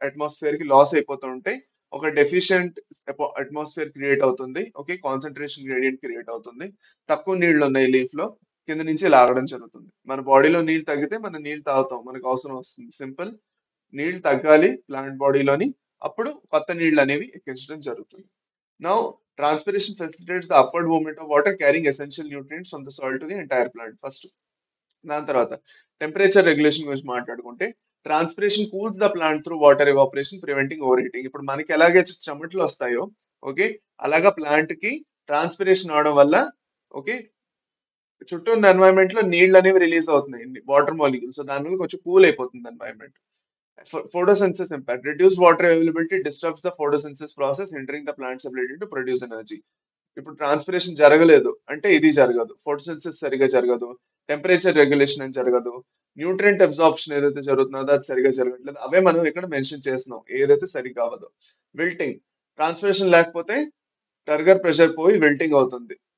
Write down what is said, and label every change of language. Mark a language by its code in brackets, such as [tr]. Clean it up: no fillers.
[te] Atmosphere కి loss అయిపోతూ ఉంటే ఒక డెఫిషియెంట్ అట్మాస్ఫియర్ క్రియేట్ అవుతుంది. ఓకే, కాన్సన్ట్రేషన్ గ్రేడియంట్ క్రియేట్ అవుతుంది. తక్కువ నీళ్లు ఉన్నాయి లీఫ్ లో, కింద నుంచి లాగడం జరుగుతుంది. మన బాడీలో నీళ్ళు తగ్గితే మనం నీళ్ళు తాగుతాం, మనకు అవసరం వస్తుంది. సింపుల్, నీళ్ళు తగ్గాలి ప్లాంట్ బాడీలోని, అప్పుడు కొత్త నీళ్ళు అనేవి ఎక్కించడం జరుగుతుంది. [en] Now, transpiration facilitates the upward movement of water carrying essential nutrients from the soil to the entire plant. [te] First, దాని తర్వాత టెంపరేచర్ రెగ్యులేషన్ గురించి మాట్లాడుకుంటే [en] Transpiration cools the plant through water evaporation, preventing overheating. [te] ఇప్పుడు మనకి ఎలాగే చెమటలు వస్తాయో, okay, అలాగా ప్లాంట్ కి ట్రాన్స్పిరేషన్ అవడం వల్ల, ఓకే, చుట్టూ ఉన్న ఎన్వైరన్మెంట్ లో నీళ్ళు అనేవి రిలీజ్ అవుతున్నాయి, వాటర్ మాలిక్యూల్స్. సో దానివల్ల కొంచెం కూల్ అయిపోతుంది environment. [en] Photosynthesis impact. Reduced water availability disrupts the photosynthesis process, hindering the plant's ability to produce energy. [te] ఇప్పుడు ట్రాన్స్పిరేషన్ జరగలేదు అంటే ఇది జరగదు, ఫోటోసిన్థసిస్ సరిగా జరగదు. టెంపరేచర్ రెగ్యులేషన్ అని జరగదు, న్యూట్రియంట్ అబ్జార్ప్షన్ ఏదైతే జరుగుతుందో అది సరిగా జరగట్లేదు. అవే మనం ఇక్కడ మెన్షన్ చేస్తున్నాం ఏదైతే సరిగా అవ్వదు. విల్టింగ్, ట్రాన్స్పిరేషన్ లేకపోతే టర్గర్ ప్రెషర్ పోయి విల్టింగ్ అవుతుంది.